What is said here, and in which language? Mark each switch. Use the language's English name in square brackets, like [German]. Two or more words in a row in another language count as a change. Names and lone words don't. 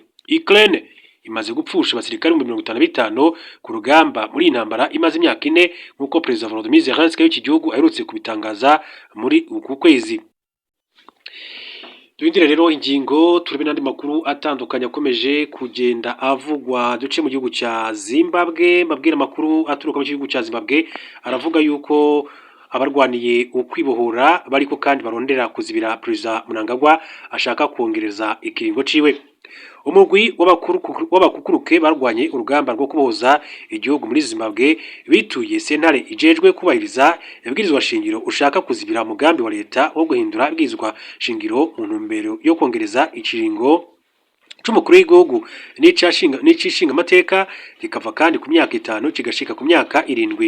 [Kinyarwanda] Ukraine imaze gupfusha abasirikare 55 ku rugamba muri intambara imaze imyaka 4 nk'uko Perezida Volodymyr Zelensky w'iki gihugu aherutse kubitangaza muri uku kwezi. [Rundi] Duhindire rero ingingo turebe n'andi makuru atandukanye akomeje kugenda avugwa. Duce mu gihugu cya Zimbabwe, mbabwira amakuru aturuka mu gihugu cya Zimbabwe aravuga yuko abarwaniye ukwibohora bariko kandi barondera kuzibira Perezida Mnangagwa ashaka kongereza ikiringo ciwe. Umugwi w'abakukuruke barwanye urugamba rwo kuboza igihugu muri Zimbabwe bituye sentare ijejwe kubahiriza ibwirizwa shingiro ushaka kuzibira umugambi wa leta wo guhindura ibwirizwa shingiro mu ntumbero yo kongereza ikiringo c'umukuru w'igihugu n'ic'ishinga amateka kikava kandi ku myaka 5 kigashika ku myaka 7.